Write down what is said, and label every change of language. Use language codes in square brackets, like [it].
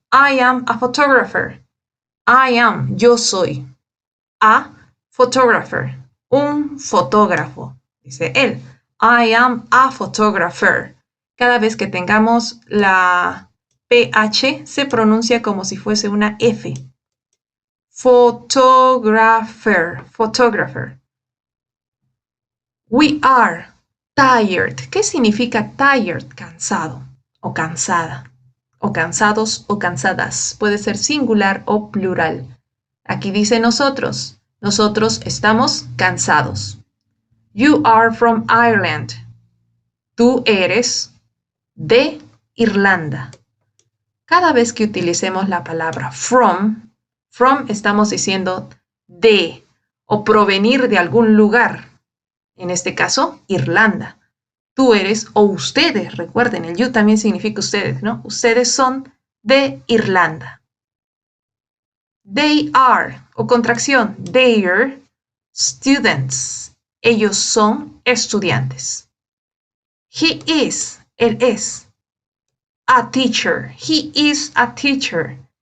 [en] I am a photographer. I am, [es] yo soy. [en] A photographer, [es] un fotógrafo, dice él. [en] I am a photographer. [es] Cada vez que tengamos la PH se pronuncia como si fuese una F. [en] Photographer, photographer. We are tired. [es] ¿Qué significa [en] tired? [es] Cansado o cansada. O cansados o cansadas. Puede ser singular o plural. Aquí dice nosotros. Nosotros estamos cansados. [en] You are from Ireland. [es] Tú eres de Irlanda. Cada vez que utilicemos la palabra from estamos diciendo de o provenir de algún lugar. En este caso, Irlanda. Tú eres o ustedes, recuerden, el you también significa ustedes, ¿no? Ustedes son de Irlanda. [en] They are, [es] o contracción, [en] they're students. [es] Ellos son estudiantes. [en] He is, [es] él es. [en] A teacher, he is a teacher.